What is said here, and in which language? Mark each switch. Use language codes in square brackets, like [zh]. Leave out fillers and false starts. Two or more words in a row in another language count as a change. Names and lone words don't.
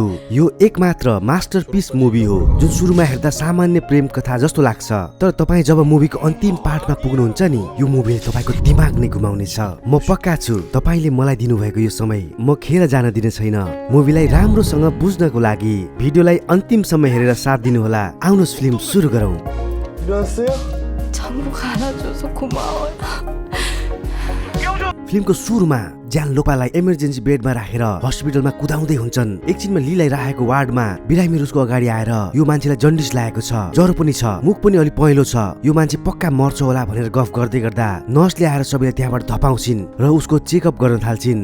[ne] यो एकमात्र [en] masterpiece movie [ne] हो जुन सुरुमा हेर्दा सामान्य प्रेम कथा जस्तो लाग्छ, तर तपाईँ जब मुभीको अन्तिम पार्टमा पुग्नुहुन्छ नि, यो मुभीले तपाईँको दिमाग नै घुमाउनेछ। म पक्का छु तपाईले मलाई दिनुभएको यो समय म खेर जान दिने छैन। मुभीलाई राम्रोसँग बुझ्नको लागि भिडियोलाई अन्तिमसम्म हेरेर साथ दिनुहोला। आउनुहोस् फिल्म सुरु गरौँ। [ko] 정보가 알아줘서 고마워요. [ne] फिल्मको सुरुमा ज्यान लोपालाई [en] emergency bed-ma [ne] राखेर हस्पिटलमा कुदाउँदै हुन्छन्। एकछिनमा लीलाई राखेको वार्डमा बिरामी उसको अगाडि आएर यो मान्छेलाई जन्डिस लागेको छ, ज्वरो पनि छ, मुख पनि अलि पहेँलो छ, यो मान्छे पक्का मर्छ होला भनेर गफ गर्दै गर्दा नर्सले आएर सबैलाई त्यहाँबाट धपाउँछिन् र उसको चेकअप गर्न थाल्छिन्।